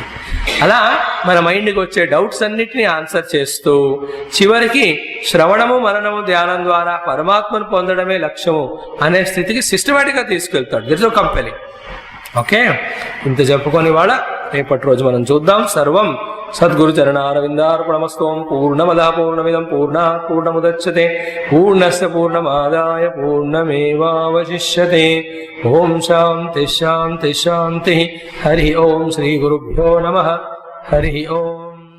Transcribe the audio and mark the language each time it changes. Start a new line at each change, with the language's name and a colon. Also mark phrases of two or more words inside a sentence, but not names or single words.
Telugu: అలా మన మైండ్కి వచ్చే డౌట్స్ అన్నిటినీ ఆన్సర్ చేస్తూ చివరికి శ్రవణము మననము ధ్యానం ద్వారా పరమాత్మను పొందడమే లక్ష్యము అనే స్థితికి సిస్టమేటిక్గా తీసుకెళ్తాడు.
English: this is company.
Telugu: ఓకే, ఇంత చెప్పుకొని వాళ్ళ రేపటి రోజు మనం చూద్దాం.
Sanskrit: సర్వం సద్గురు చరణారవిందార్పణమస్తు. పూర్ణమద పూర్ణమిదం పూర్ణాత్ పూర్ణముదచ్యతే పూర్ణస్య పూర్ణమాదాయ పూర్ణమేవావశిష్యతే. ఓం శాంతి శాంతి శాంతి. హరి ఓం శ్రీ గురుభ్యో నమః. హరి ఓం.